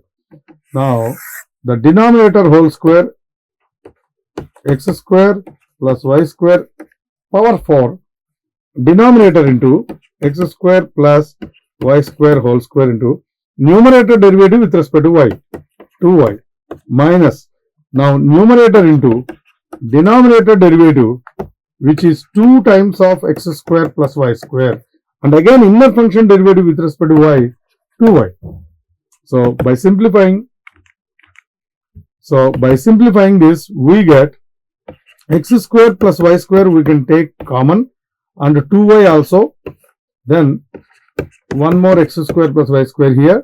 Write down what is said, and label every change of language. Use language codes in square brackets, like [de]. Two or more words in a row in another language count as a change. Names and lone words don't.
[en] Now the denominator whole square, x square plus y square power 4, denominator into x square plus y square whole square into numerator derivative with respect to y, 2y, minus now numerator into denominator derivative, which is 2 times of x square plus y square, and again inner function derivative with respect to y, 2y. So by simplifying this, we get x square plus y square we can take common, and 2y also, then one more x square plus y square here.